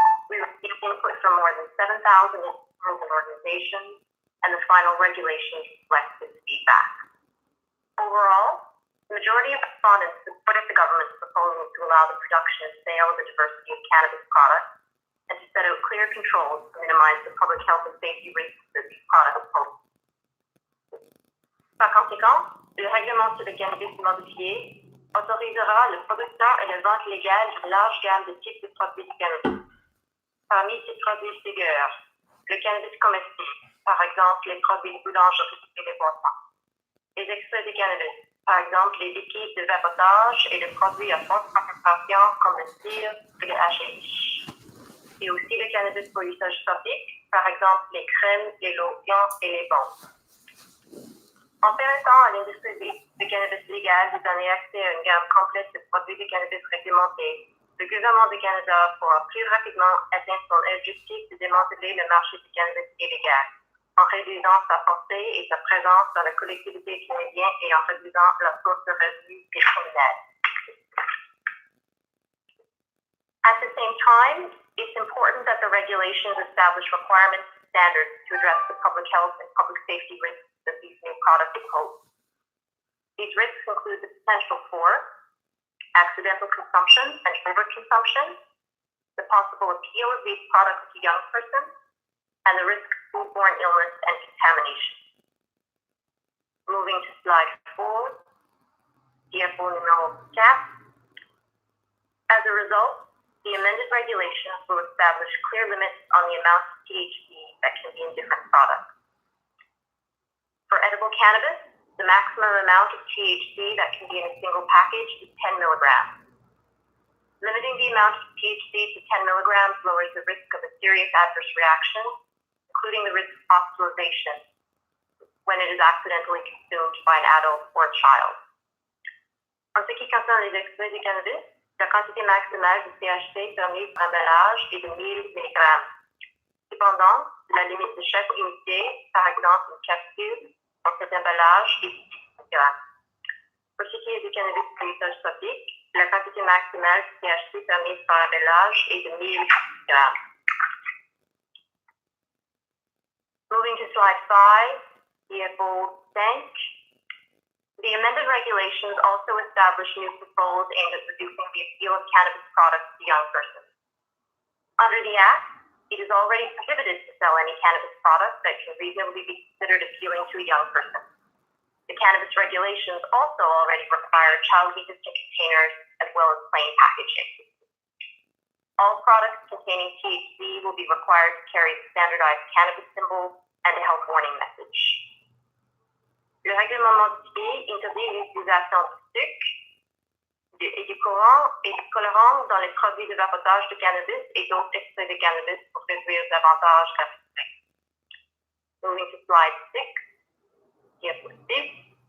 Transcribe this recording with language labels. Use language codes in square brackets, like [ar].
[en] We received input from more than 7,000 individuals and organizations, and the final regulations reflect this feedback. Overall, the majority of respondents supported the government's proposal to allow the production and sale of a diversity of cannabis products and to set out clear controls to minimize the public health and safety risks that these products pose. [fr] Par conséquent, le règlement sur le cannabis immobilier autorisera le producteur et la vente légale d'une large gamme de types de produits de cannabis. Parmi ces produits figurent le cannabis comestible, par exemple les produits de boulangerie et les boissons, les extraits de cannabis, par exemple les liquides de vapotage et les produits à forte concentration comme le cire et le hashish, et aussi le cannabis pour usage topique, par exemple les crèmes, les lotions et les bombes. En permettant à l'industrie de cannabis légal de donner accès à une gamme complète de produits de cannabis réglementés, le gouvernement du Canada pourra plus rapidement atteindre son objectif de démanteler le marché du cannabis illégal, en réduisant sa portée et sa présence dans la collectivité canadienne et en réduisant la source de revenus des criminels. [en] At the same time, it's important that the regulations establish requirements and standards to address the public health and public safety risks that these new products pose. These risks include the potential for accidental consumption and overconsumption, the possible appeal of these products to young persons, and the risk of foodborne illness and contamination. Moving to slide 4, [fr] diapo numéro 4. [en] As a result, the amended regulations will establish clear limits on the amount of THC that can be in different products. For edible cannabis, the maximum amount of THC that can be in a single package is 10 milligrams. Limiting the amount of THC to 10 milligrams lowers the risk of a serious adverse reaction, including the risk of hospitalization when it is accidentally consumed by an adult or a child. [fr] En ce qui concerne les extraits de cannabis, la quantité maximale de THC permise par emballage est de 1000 mg. Cependant, la limite de chaque unité, par exemple une capsule, dans cet emballage est de 10 mg. Pour ce qui est du cannabis pour usage tropique, la quantité maximale de THC permise par emballage est de 1000 mg. [en] Moving to slide 5, [fr] diapo 5. [en] The amended regulations also establish new controls aimed at reducing the appeal of cannabis products to young persons. Under the Act, it is already prohibited to sell any cannabis products that can reasonably be considered appealing to a young person. The cannabis regulations also already require child-resistant containers as well as plain packaging. All products containing THC will be required to carry the standardized cannabis symbol and a health warning message. [fr] Le règlement modifié interdit l'utilisation du sucre et du colorant dans les produits de vapotage de cannabis et d'autres extraits de cannabis pour réduire davantage la risque. [en] Moving to slide 6, [fr] diapo 6.